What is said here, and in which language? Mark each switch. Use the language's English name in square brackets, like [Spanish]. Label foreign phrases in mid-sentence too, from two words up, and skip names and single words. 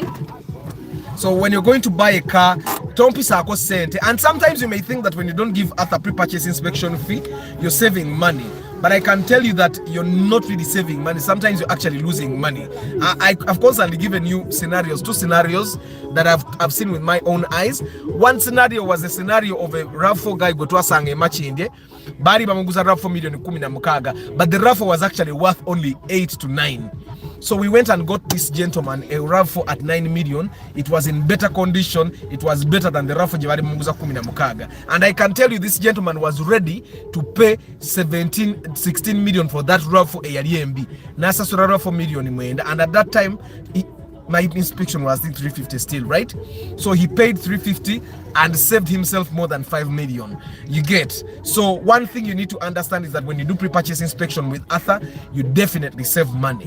[English] So when you're going to buy a car, and sometimes you may think that when you don't give Arthur pre-purchase inspection fee, you're saving money. But I can tell you that you're not really saving money. Sometimes you're actually losing money. I've constantly given you scenarios, 2 scenarios that I've seen with my own eyes. One scenario was a scenario of a RAV4 guy [Gusii] gotwa sange machinde. Bari bamunguza RAV4 million 10 [English] but the RAV4 was actually worth only 8 to 9. So we went and got this gentleman a RAV4 at 9 million. It was in better condition. It was better than the RAV4 [Gusii] jibari munguza [English] 10 and I can tell you this gentleman was ready to pay 16 million for that RAV4 ARMB. [Gusii] Nasa sura RAV4 million imwenda, [English] and at that time my inspection was I think 350 still, right? So he paid 350 and saved himself more than 5 million. You get? So one thing you need to understand is that when you do pre-purchase inspection with Arthur, you definitely save money.